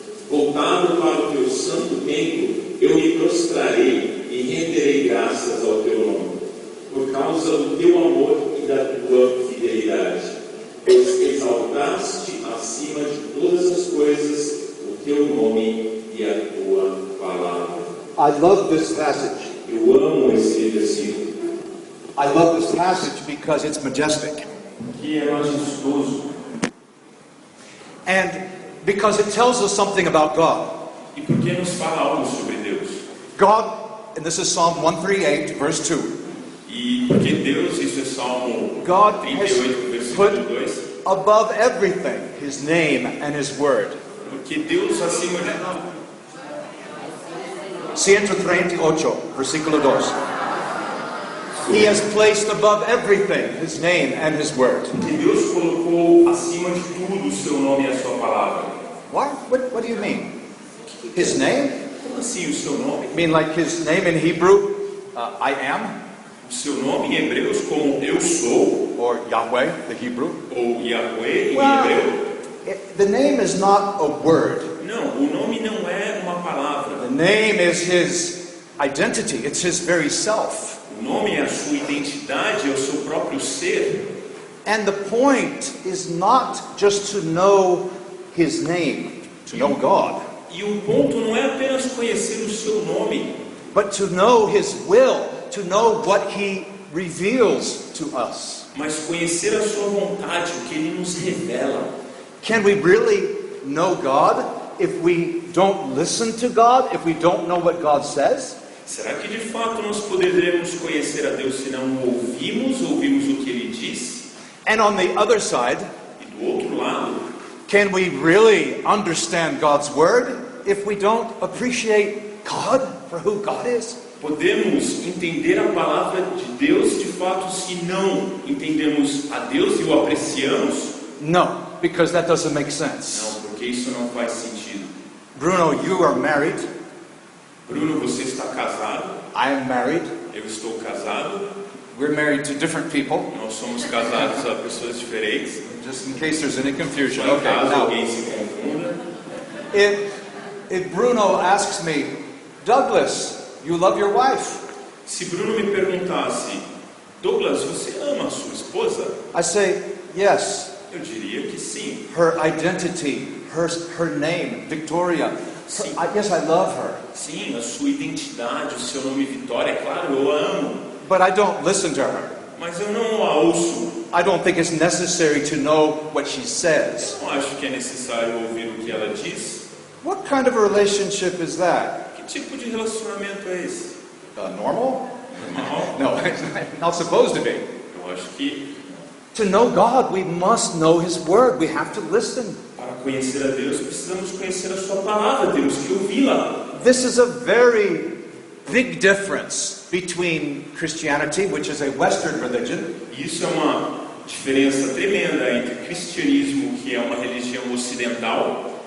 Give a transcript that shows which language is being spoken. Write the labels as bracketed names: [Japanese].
[Portuguese] Voltado para o teu santo templo, eu me prostrarei e renderei graças ao teu nome, por causa do teu amor e da tua fidelidade. Pois exaltaste acima de todas as coisas o teu nome e a tua palavra. [English] I love this passage. [Portuguese] Eu amo esse versículo, [English] I love this passage because it's majestic. [Portuguese] que é majestoso. [English] And because it tells us something about God. [Portuguese] E porque nos fala algo sobre Deus. [English] God, and this is Psalm 138, verse 2. [Portuguese] E porque Deus, isso é Salmo [English] God [Portuguese] 38, [English] has [Portuguese] versículo [English] put [Portuguese] 2. [English] above everything His name and His word. [Portuguese] Porque Deus acima de 138, versículo 2. [English] He has placed above everything His name and His word. [Portuguese] que Deus colocou acima de tudo o seu nome e a sua palavra. [English] What do you mean? His name? [Portuguese] Como assim o seu nome? [English] You mean like His name in Hebrew, I am? [Portuguese] O seu nome em hebreus como eu sou, [English] Or Yahweh, the Hebrew? [Portuguese] ou Yahweh em [English] Well, [Portuguese] hebreu? [English] the name is not a word. [Portuguese] Não, o nome não é uma palavra. [English] The name is His identity. It's His very self. [Portuguese] O nome é a sua identidade, é o seu próprio ser. [English] And the point is not just to know His name, to know God, [Portuguese] E o ponto não é apenas conhecer o seu nome, [English] but to know His will, to know what He reveals to us. [Portuguese] mas conhecer a sua vontade, o que Ele nos revela. [English] Can we really know God if we don't listen to God, if we don't know what God says? [Portuguese] Será que de fato nós poderemos conhecer a Deus se não o ouvimos o que Ele diz? [English] And on the other side, [Portuguese] E do outro lado, [English] can we really understand God's word if we don't appreciate God for who God is? [Portuguese] podemos entender a palavra de Deus de fato se não entendemos a Deus e o apreciamos? [English] No, because that doesn't make sense. [Portuguese] Não, porque isso não faz sentido. [English] Bruno, you are married. [Portuguese] Bruno, você está casado, [English] I am married. [Portuguese] eu estou casado, [English] We're married to different people. [Portuguese] nós somos casados a pessoas diferentes. [English] Just in case there's any confusion. [Portuguese] Só em [English] Okay, [Portuguese] caso [English] now, [Portuguese] alguém se confunda. [English] if Bruno asks me, Douglas, you love your wife? [Portuguese] Se Bruno me perguntasse, Douglas, você ama a sua esposa? [English] I say, yes. [Portuguese] Eu diria que sim. [English] Her identity, her name, Victoria. Yes, I love her. [Portuguese] Sim, a sua identidade, o seu nome Vitória, é claro, eu a amo. [English] But I don't listen to her. [Portuguese] Mas eu não a ouço. [English] I don't think it's necessary to know what she says. [Portuguese] Não acho que é necessário ouvir o que ela diz. [English] What kind of a relationship is that? [Portuguese] Que tipo de relacionamento é esse? [English] Normal? [Portuguese] Normal? [English] No, it's not supposed to be. [Portuguese] Eu acho que [English] To know God, we must know His Word. We have to listen. [Portuguese] para conhecer a Deus, precisamos conhecer a sua palavra, temos que ouvi-la. [English] This is a very big difference between Christianity, which is a Western religion, [Portuguese] Isso é uma diferença tremenda entre cristianismo, que é uma religião ocidental,